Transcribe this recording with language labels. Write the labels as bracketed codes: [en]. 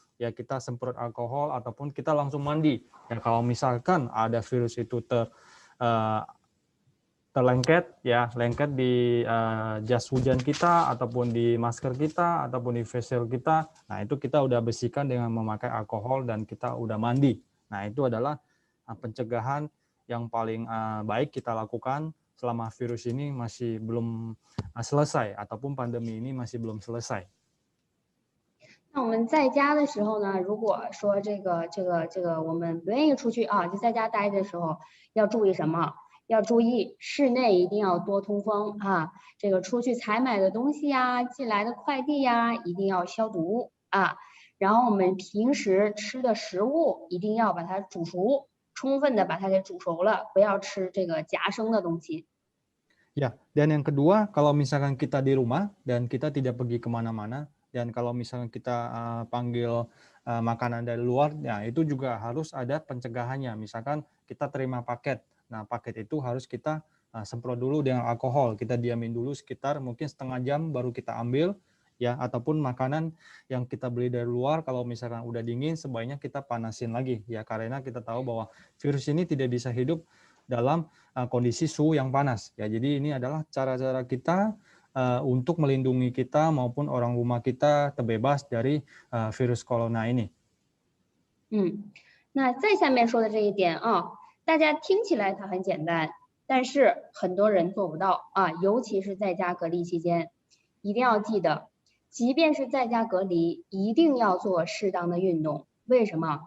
[id] Ya, kita semprot alkohol ataupun kita langsung mandi. Ya, kalau misalkan ada virus itu terlengket ya, lengket di jas hujan kita ataupun di masker kita ataupun di face shield kita, nah itu kita udah bersihkan dengan memakai alkohol dan kita udah mandi. Nah, itu adalah pencegahan yang paling baik kita lakukan selama virus ini masih belum selesai ataupun pandemi ini masih belum selesai. [zh] 那我们在家的时候呢，如果说这个我们不愿意出去啊，就在家待的时候，要注意什么？要注意室内一定要多通风啊，这个出去采买的东西呀，进来的快递呀，一定要消毒啊。然后我们平时吃的食物一定要把它煮熟，充分的把它给煮熟了，不要吃这个夹生的东西。 [id] Ya, dan yang kedua, kalau misalkan kita di rumah dan kita tidak pergi kemana-mana, dan kalau misalkan kita panggil makanan dari luar, ya itu juga harus ada pencegahannya. Misalkan kita terima paket, nah paket itu harus kita semprot dulu dengan alkohol, kita diamin dulu sekitar mungkin setengah jam baru kita ambil, ya, ataupun makanan yang kita beli dari luar kalau misalkan udah dingin sebaiknya kita panasin lagi, ya, karena kita tahu bahwa virus ini tidak bisa hidup dalam kondisi suhu yang panas, ya. Jadi ini adalah cara-cara kita untuk melindungi kita maupun orang rumah kita terbebas dari virus corona ini. [zh] 那再下面说的这一点啊，大家听起来它很简单，但是很多人做不到啊，尤其是在家隔离期间，一定要记得，即便是在家隔离，一定要做适当的运动。为什么？